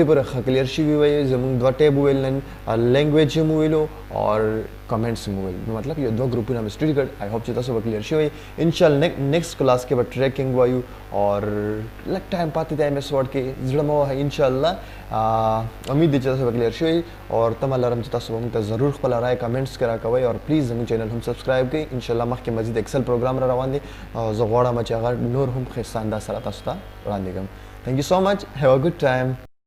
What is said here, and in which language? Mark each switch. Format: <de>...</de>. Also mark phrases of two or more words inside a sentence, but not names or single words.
<ps>پورې ښه کلیر شوي وئ زموږ دوه ټیب وویل نن لینګویج هم وویلو اور کمنټس هم وویل نو مطلب یو دوه ګروپونه مې سټډي کړ</ps> <en>I hope</en> <ps>چې تاسو به کلیر شوي انشاءالله</ps> <en>next class</en> <ps>کې به ټریکینګ وایو اور لږ ټایم پاتې دی ایم ایس ورډ کې زړه مه وهئ انشاءالله امید دی چې تاسو به کلیر شوي اور تمه لرم چې تاسو به موږ ته ضرور خپله رایه کمنټس کې راکوئ اور پلیز زموږ چینل هم سبسکرایب کړئ انشاءالله مخکې مزید ایکسل پروګرام را روان دی زه غواړم چې هغه نور هم ښایسته انداز سره تاسو ته وړاندې کړم</ps> <en>Thank you so much. Have a good time.</en>